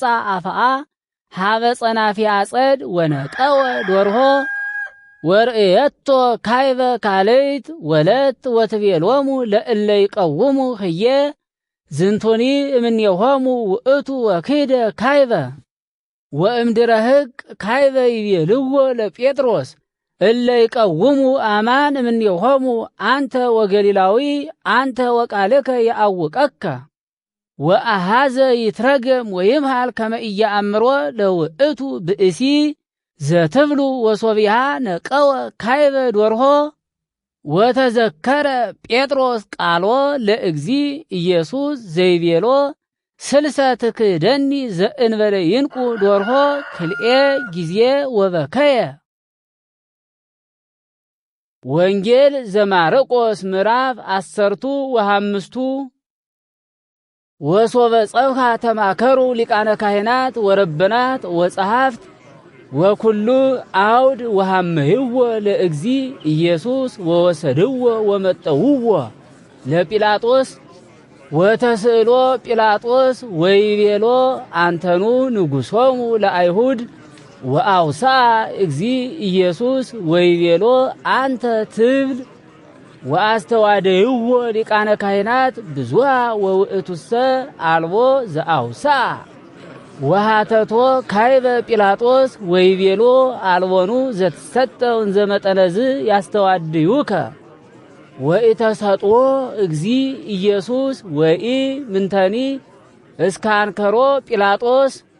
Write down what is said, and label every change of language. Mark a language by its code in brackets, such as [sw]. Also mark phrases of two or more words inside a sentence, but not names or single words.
[gez] አፍአ ሀበ ጸናፊ አጸድ ወነቀወ ዶርሆ ወርእየቶ ካይበ ካልይት ወለት ወትቤሎሙ ለእለ ይቀውሙ ህየ ዝንቱኒ እምኔሆሙ ውእቱ ወከይደ ካይበ ወእምድረ ሕግ ካይበ ይቤልዎ ለጴጥሮስ እለ ይቀውሙ አማን እምኔሆሙ አንተ ወገሊላዊ አንተ ወቃልከ ያአውቀከ ወአሃዘ ይትረገም ወይምሃል ከመ ኢየአምሮ ለውእቱ ብእሲ ዘትብሉ ወሶቢሃ ነቀወ ካይበ ዶርሆ ወተዘከረ ጴጥሮስ ቃሎ ለእግዚ ኢየሱስ ዘይቤሎ ስልሰ ትክደኒ ዘእንበለ ይንቁ ዶርሆ ክልኤ ጊዜ ወበከየ። ወንጌል ዘማርቆስ ምዕራፍ 15 ወሶበ ጸብኻ ተማከሩ ሊቃነ ካህናት ወረበናት ወጸሐፍት ወኩሉ አውድ ወሃመይዎ ለእግዚ ኢየሱስ ወወሰድዎ ወመጠውዎ ለጲላጦስ ወተስእሎ ጲላጦስ ወይቤሎ አንተኑ ንጉሶሙ ለአይሁድ ወአውሳ እግዚ ኢየሱስ ወይቤሎ አንተ ትብል ወአስተዋደይዎ ሊቃነ ካህናት ብዙሃ ወውእቱሰ አልቦ ዘአውሳ ወሃተቶ ካይበ ጲላጦስ ወይቤሎ አልቦኑ ዘትሰጠው እንዘ መጠነዝ ያስተዋድዩከ ወኢተሰጥዎ እግዚ ኢየሱስ ወኢ ምንተኒ እስካንከሮ ጲላጦስ